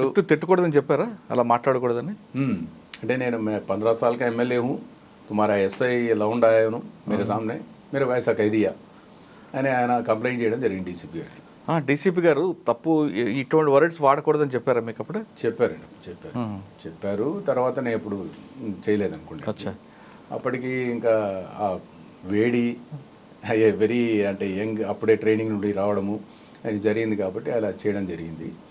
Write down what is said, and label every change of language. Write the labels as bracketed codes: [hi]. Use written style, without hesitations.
[te] తిట్టకూడదని చెప్పారా, అలా మాట్లాడకూడదని? అంటే నేను [hi] 15 साल का एमएलए हूँ, तुम्हारा एसआई लौंड आया हूँ मेरे सामने, मेरे वैसा कह दिया [te] అని ఆయన కంప్లైంట్ చేయడం జరిగింది డీసీపీ గారికి. డీసీపీ గారు తప్పు ఇటువంటి వర్డ్స్ వాడకూడదని చెప్పారా మీకు అప్పుడు? చెప్పారండి, చెప్పారు. తర్వాత నేను ఎప్పుడు చేయలేదనుకుంటా. అప్పటికి ఇంకా ఆ వేడి వెరీ అంటే యంగ్, అప్పుడే ట్రైనింగ్ నుండి రావడము అది జరిగింది కాబట్టి అలా చేయడం జరిగింది.